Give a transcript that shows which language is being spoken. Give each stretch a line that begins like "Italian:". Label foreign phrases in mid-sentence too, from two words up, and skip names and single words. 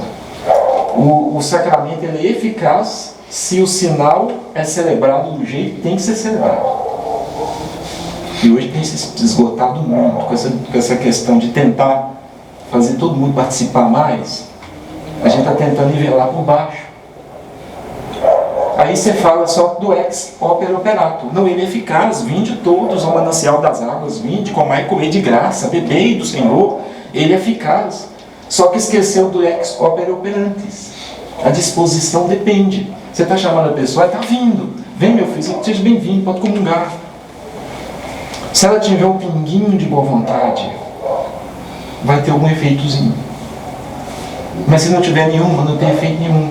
Portuguese: O sacramento ele é eficaz se o sinal é celebrado do jeito que tem que ser celebrado. E hoje tem se esgotado muito com essa questão de tentar fazer todo mundo participar mais. A gente está tentando nivelar por baixo. Aí você fala só do
Latin: ex opere operato.
Portuguese: Não, ele é eficaz, vinde todos ao manancial das águas, vinde, comai e comer de graça, bebei do Senhor. Ele é eficaz. Só que esqueceu do
Latin: ex opere operantes.
Portuguese: A disposição depende. Você está chamando a pessoa, está vindo. Vem, meu filho, seja bem-vindo, pode comungar. Se ela tiver um pinguinho de boa vontade, vai ter algum efeitozinho. Mas se não tiver nenhuma, não tem efeito nenhum.